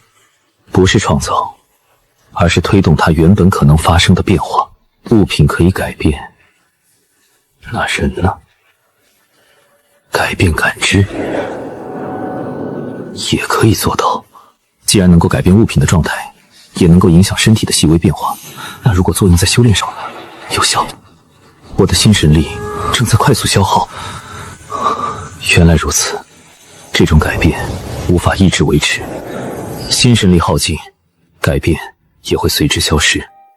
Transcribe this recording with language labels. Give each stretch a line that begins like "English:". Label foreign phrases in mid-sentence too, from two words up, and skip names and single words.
Chinese: 不是創造，而是推動它原本可能發生的變化。物品可以改變，那人呢？改變感知也可以做到。既然能夠改變物品的狀態，也能夠影響身體的細微變化，那如果作用在修煉上呢？有效。我的心神力正在快速消耗。原來如此，這種改變無法一直維持，心神力耗盡，改變也會隨之消失。